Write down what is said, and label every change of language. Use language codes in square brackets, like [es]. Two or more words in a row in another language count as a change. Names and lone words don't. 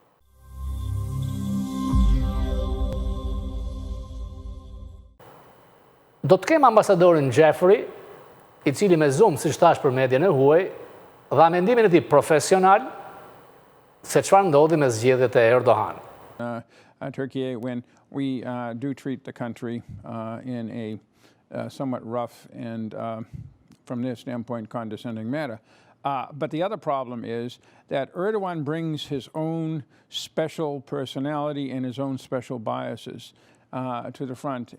[sq] Do të kem ambasadorin Jeffrey, i cili me zumë, si shtash për median e huaj, dha mendimin e tij profesional se çfarë ndodhi me zgjedhjet e Erdogan. [en] Turkey, when we do treat the country in a somewhat rough and, from their standpoint, condescending manner. But the other problem is that Erdogan brings his own special personality and his own special biases to the front.